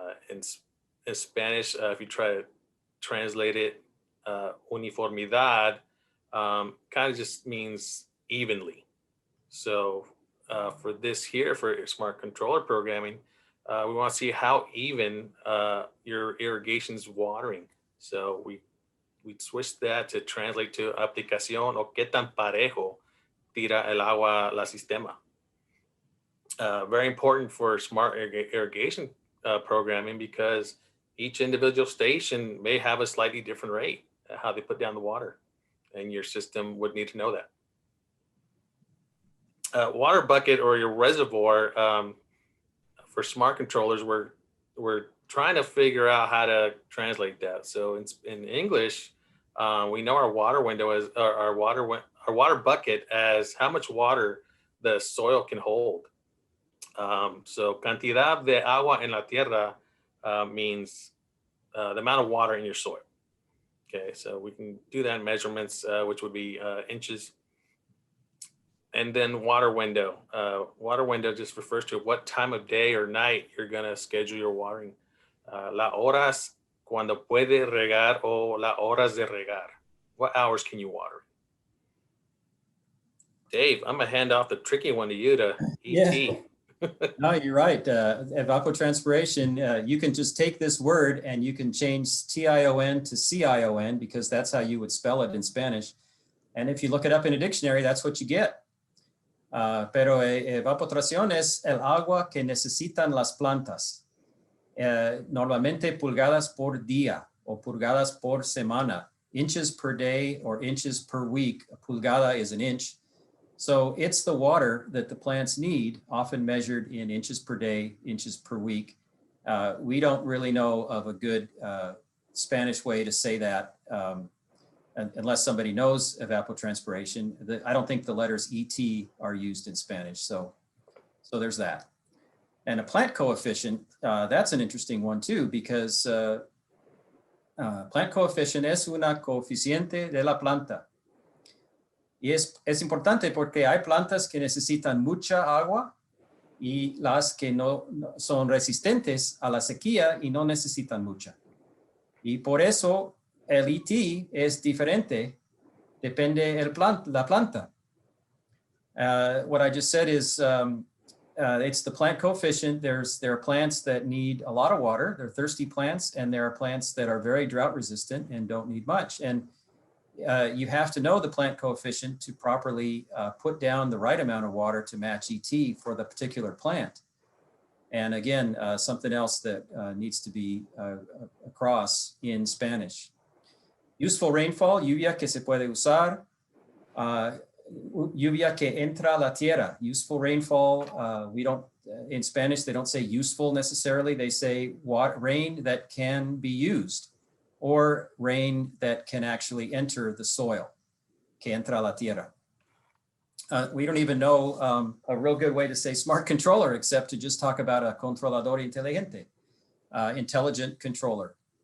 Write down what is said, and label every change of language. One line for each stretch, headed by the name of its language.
English: In Spanish, if you try to translate it, uniformidad kind of just means evenly. So for this here, for smart controller programming, we want to see how even your irrigation's watering. So we switch that to translate to
Spanish: aplicación o qué tan parejo tira el agua la sistema.
English: Very important for smart irrigation programming, because each individual station may have a slightly different rate how they put down the water, and your system would need to know that. Water bucket or your reservoir, for smart controllers, we're trying to figure out how to translate that. So in English, we know our water window is our water bucket as how much water the soil can hold. So
Spanish: cantidad de agua en la tierra
English: means the amount of water in your soil. Okay, so we can do that in measurements, which would be inches. And then water window. Water window just refers to what time of day or night you're going to schedule your watering.
Spanish: La horas cuando puede regar o la horas de regar.
English: What hours can you water? Dave, I'm going to hand off the tricky one to you to ET. Yeah. No, you're right. Evapotranspiration, you can just take this word and you can change TION to CION, because that's how you would spell it in Spanish. And if you look it up in a dictionary, that's what you get.
Spanish: Pero evapotración es el agua que necesitan las plantas, normalmente pulgadas por día o pulgadas por semana,
English: inches per day or inches per week. A pulgada is an inch. So it's the water that the plants need, often measured in inches per day, inches per week. We don't really know of a good Spanish way to say that, unless somebody knows evapotranspiration. I don't think the letters ET are used in Spanish, so there's that. And a plant coefficient, that's an interesting one too, because plant coefficient
Spanish: es una coeficiente de la planta. Y es importante porque hay plantas que necesitan mucha agua y las que no son resistentes a la sequía y no necesitan mucha. Y por eso el ET es diferente, depende la planta.
English: What I just said is it's the plant coefficient. There are plants that need a lot of water. They're thirsty plants, and there are plants that are very drought resistant and don't need much. And you have to know the plant coefficient to properly put down the right amount of water to match ET for the particular plant. And again, something else that needs to be across in Spanish. Useful rainfall,
Spanish: lluvia que se puede usar, lluvia que entra a la tierra.
English: Useful rainfall, we don't, in Spanish, they don't say useful necessarily. They say rain that can be used. or rain that can actually enter the soil,
Spanish: que entra a la tierra.
English: We don't even know a real good way to say smart controller except to just talk about a controlador inteligente, intelligent controller.